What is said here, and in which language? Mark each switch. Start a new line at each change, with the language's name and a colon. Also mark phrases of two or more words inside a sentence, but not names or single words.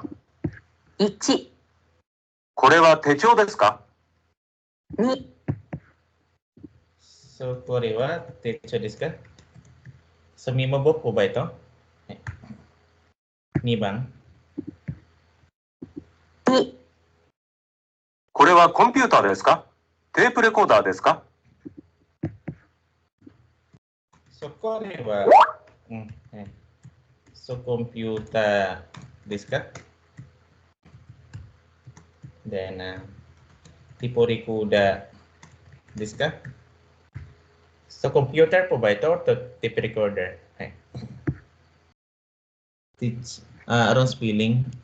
Japanese: 1、これは手帳ですか 2、 So, これは手帳ですか?
Filipino: So, memo book po ba ito? 2 番。
Japanese: 2、これはコンピューターですかテープレコーダーですか So, これは、So, computer ですか? Then, tipo recorder ですか?
Filipino: So, computer po ba ito or
English: tape recorder? Wrong spelling.